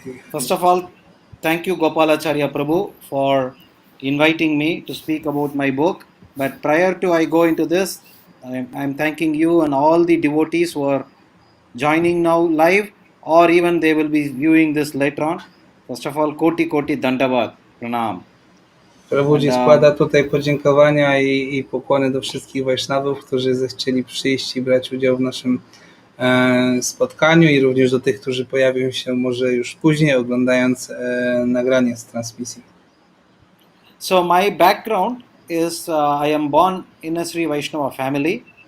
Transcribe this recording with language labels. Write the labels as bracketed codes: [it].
[en] First of all, thank you Gopalacharya Prabhu for inviting me to speak about my book. But prior to I go into this, I'm thanking you and all the devotees who are joining now live, or even they will be viewing this later on. First of all, [sa] koti dandavad, pranam. [pl] Prabhuji składa tutaj podziękowania i pokłony do wszystkich Wajsznawów, którzy zechcieli przyjść i brać udział w naszym spotkaniu, i również do tych, którzy pojawią się może już później, oglądając nagranie z transmisji. [en] So my background is I am born in a Sri Vaishnava family.